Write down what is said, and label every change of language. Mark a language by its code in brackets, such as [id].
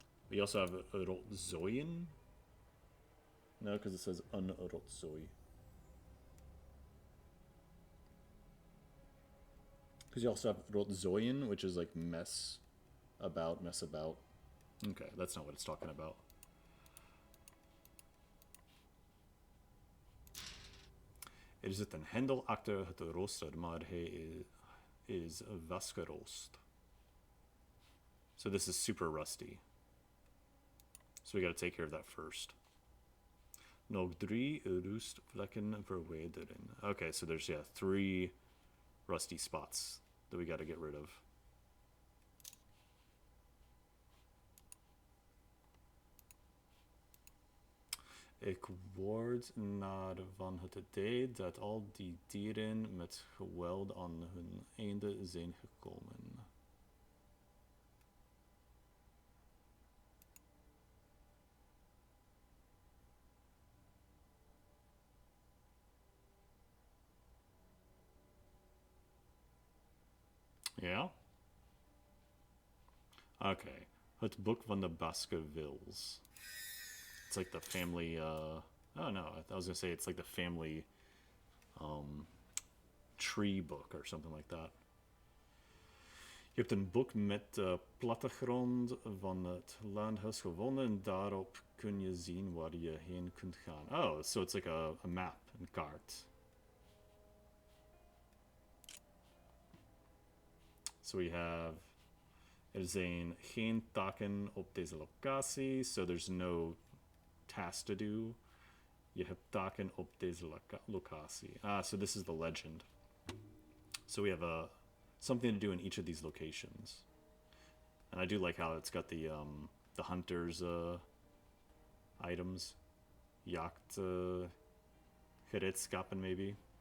[en] We also have rotzoien. No, because it says unrotzoi. Because you also have rotzoien, which is like mess about. Okay, that's not what it's talking about. [nl] Er zit een hendel achter het rooster, maar hij is vasgeroost. [en] So this is super rusty. So we gotta take care of that first. [nl] Nog 3 roestvlekken verwijderen. [en] Okay, so there's 3 rusty spots that we got to get rid of. [nl] Ik word naar van het idee dat al die dieren met geweld aan hun einde zijn gekomen. Ja? Okay. Het boek van de Baskervilles. [en] It's like the family, oh no, I was gonna say it's like the family tree book or something like that. [nl] Je hebt een boek met de plattegrond van het landhuis gevonden en daarop kun je zien waar je heen kunt gaan. [en] Oh, so it's like a map and kaart. So we have, [nl] er zijn geen taken op deze locatie, [en] so there's no task to do. [nl] Je hebt taken op deze locatie. [en] Ah, so this is the legend. So we have something to do in each of these locations. And I do like how it's got the hunters items. [nl] Jacht gereedskappen [en] maybe.